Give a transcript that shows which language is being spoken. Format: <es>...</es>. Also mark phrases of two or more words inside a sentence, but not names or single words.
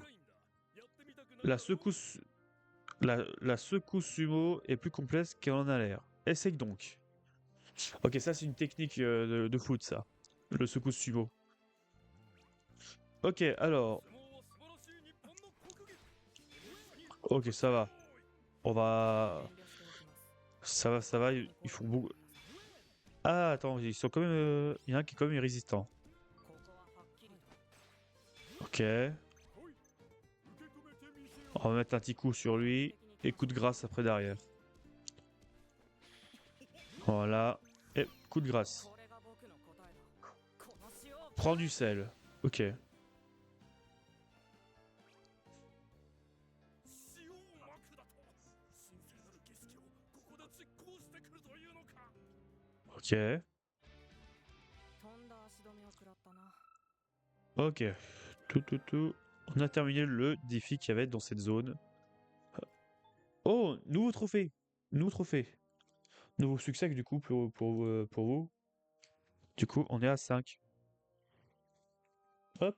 <fr>La secousse, la secousse sumo est plus complexe qu'elle en a l'air. Essaye donc. Ok, ça c'est une technique de foot, ça. Le secousse sumo. Ok, alors. Ok, ça va. On va.</fr> <ja>遠慮しておきます</ja> <fr>Ça va, ils font beaucoup. Ah, attends, ils sont quand même. Il y en a un qui est quand même résistant.</fr> <ja>ここははっきりと</ja> <fr>Ok. On va mettre un petit coup sur lui. Et coup de grâce après derrière. Voilà. Et coup de grâce.</fr> <ja>これが僕の答えだこの塩を</ja> <fr>Prends du sel. Ok.</fr> <ja>塩をまくだと神聖なる儀式をここで実行してくるというのか</ja> <fr>Ok.</fr> <ja>とんだ足止めを食らったな</ja> <fr>Ok. Tout. On a terminé le défi qu'il y avait dans cette zone. Oh, nouveau trophée. Nouveau trophée. Nouveau succès du coup pour vous. Du coup, on est à 5. Hop.</fr>